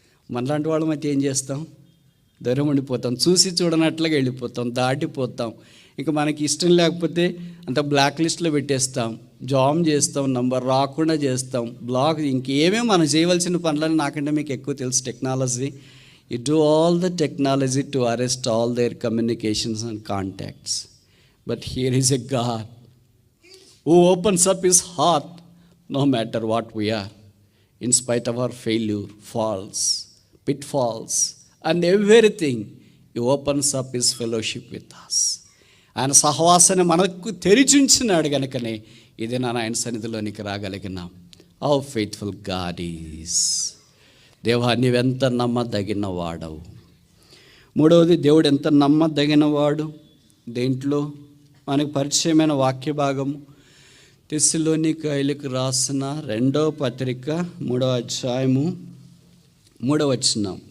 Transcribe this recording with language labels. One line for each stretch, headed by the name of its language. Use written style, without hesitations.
Telugu: మనలాంటి వాళ్ళం అయితే ఏం చేస్తాం? దూరం ఉండిపోతాం, చూసి చూడనట్లుగా వెళ్ళిపోతాం, దాటిపోతాం. ఇంకా మనకి ఇష్టం లేకపోతే అంత బ్లాక్ లిస్ట్లో పెట్టేస్తాం, జామ్ చేస్తాం, నంబర్ రాకుండా చేస్తాం, బ్లాక్. ఇంకేమేమి మనం చేయవలసిన పనులని నాకంటే మీకు ఎక్కువ తెలుసు.
English: Technology, you do all the technology to arrest all their communications and contacts. But here is a God who opens up his heart no matter what we are, in spite of our failure, faults, pitfalls and everything. He opens up his fellowship with us.
Telugu: ఆయన సహవాసాన్ని మనకు తెరిచుంచినాడు కనుకనే ఇది ఆయన సన్నిధిలోనికి రాగలిగినాం.
English: How faithful God is.
Telugu: దేవా, నీవెంత నమ్మదగిన వాడవు. మూడవది, దేవుడు ఎంత నమ్మదగిన వాడు. దేంట్లో మనకు పరిచయమైన వాక్య భాగము తెస్సలోనికైలకు రాసిన 2వ పత్రిక 3వ అధ్యాయము 3వ వచనం.